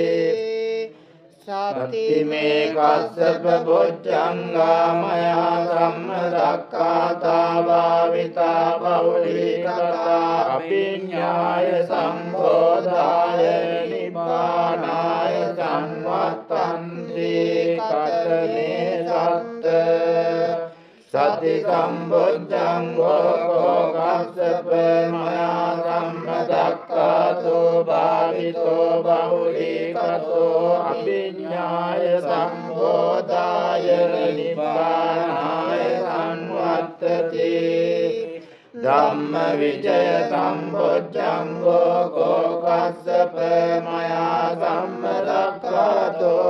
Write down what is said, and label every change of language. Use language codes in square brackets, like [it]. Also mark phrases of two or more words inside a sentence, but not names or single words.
[pi] සත්තිමේ කස්සප බොජ්ජංගා මයා සම්මදක්ඛාතා භාවිතා බෞලීකතා අභිඤ්ඤාය සම්බෝධාය නිබ්බානාය සංවත්තන්ති කතමේ සත්ත සති සම්බොජ්ජංගෝ කස්සප මයා සම්මදක්ඛාතෝ භාවිතෝ බෞලීකතෝ අභිඤ්ඤාය සම්බෝධාය නිබ්බානාය සංවත්තති ධම්ම විජය සම්බොජ්ජංගෝ කස්සප මයා සම්මදක්ඛාතෝ